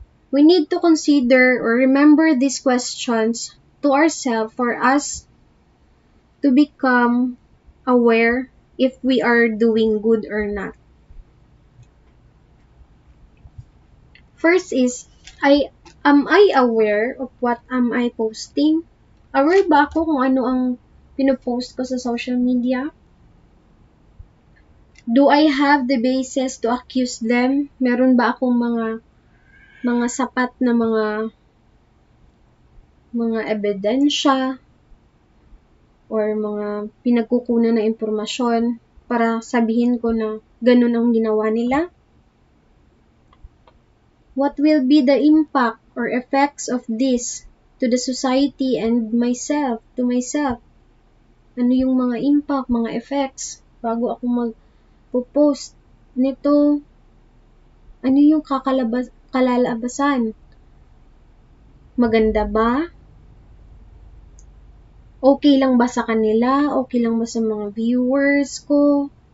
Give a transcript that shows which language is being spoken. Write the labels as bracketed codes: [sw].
[en] We need to consider or remember these questions to ourselves for us to become aware if we are doing good or not. First is, am I aware of what am I posting? [tl] Aware ba ako kung ano ang pinopost ko sa social media? [en] Do I have the basis to accuse them? [tl] Meron ba akong mga sapat na mga ebidensya or mga pinagkukunan na impormasyon para sabihin ko na ganun ang ginawa nila? [en] What will be the impact or effects of this to the society and to myself? [tl] Ano yung mga impact, mga effects bago ako mag-post nito? Ano yung kalalabasan? Maganda ba? Okay lang ba sa kanila? Okay lang ba sa mga viewers ko?